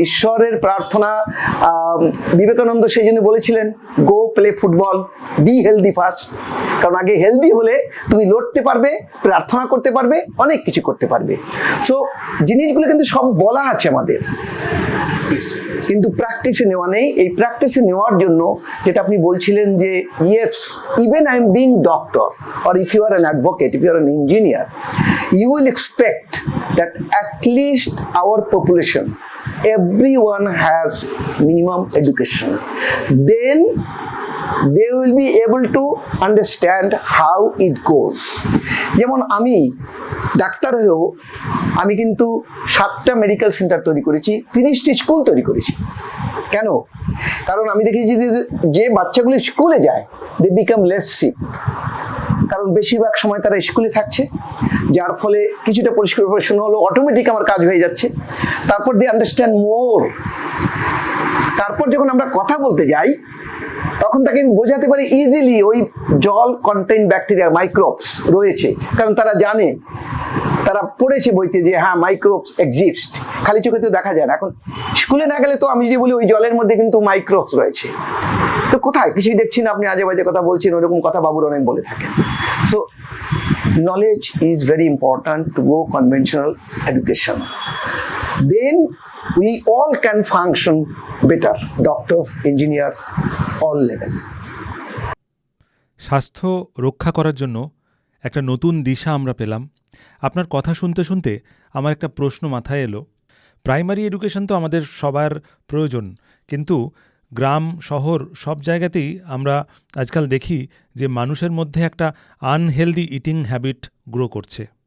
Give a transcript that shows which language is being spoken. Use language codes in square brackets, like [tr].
[bn] ঈশ্বরের প্রার্থনা, বিবেকানন্দ সেই জন্য বলেছিলেন [en] Go play football, be healthy first. [bn] কারণ আগে হেলদি হলে তুমি লড়তে পারবে, প্রার্থনা করতে পারবে, অনেক কিছু করতে পারবে। সো জিনিসগুলো কিন্তু সব বলা আছে আমাদের, কিন্তু প্র্যাকটিসে নেওয়া নেই। এই প্র্যাকটিসে নেওয়ার জন্য যেটা আপনি বলছিলেন যে [en] Yes, even I am being doctor, or if you are an advocate, if you are an engineer, you will expect that at least our population, everyone has minimum education. Then they will be able to understand how it goes. [bn] যেমন আমি doctor হয়েও আমি কিন্তু 7টা medical centre তৈরি করেছি, 30টি school তৈরি করেছি। কেন? কারণ আমি দেখেছি যে বাচ্চাগুলো স্কুলে যায়, [en] they become less sick, [bn] কারণ বেশিরভাগ সময় তারা স্কুলে থাকছে, যার ফলে কিছুটা পরিষ্কার পরিচ্ছন্ন হলো, অটোমেটিক আমার কাজ হয়ে যাচ্ছে। তারপর [en] They understand more. [bn] তারপর যখন আমরা কথা বলতে যাই, তখন তাকে আমি বোঝাতে পারি ইজিলি ওই জল কন্টেইন ব্যাকটেরিয়া, মাইক্রোবস রয়েছে, কারণ তারা জানে, তারা পড়েছে বইতে যে হ্যাঁ মাইক্রোবস এক্সিস্ট, খালি চোখে তো দেখা যায় না। এখন স্কুলে না গেলে তো আমি যদি বলি ওই জলের মধ্যে কিন্তু মাইক্রোবস রয়েছে, তো কোথায় কিছুই দেখছি না, আপনি আজে বাজে কথা বলছেন, ওরকম কথা বাবুর অনেক বলে থাকেন। [en] So knowledge is very important to go conventional education. then we all can function better. Doctor, engineers, all level. [bn] স্বাস্থ্য রক্ষা করার জন্য একটা নতুন দিশা আমরা পেলাম। আপনার কথা শুনতে শুনতে আমার একটা প্রশ্ন মাথায় এলো। প্রাইমারি এডুকেশন তো আমাদের সবার প্রয়োজন, কিন্তু গ্রাম শহর সব জায়গাতেই আমরা আজকাল দেখি যে মানুষের মধ্যে একটা আনহেলদি ইটিং হ্যাবিট গ্রো করছে।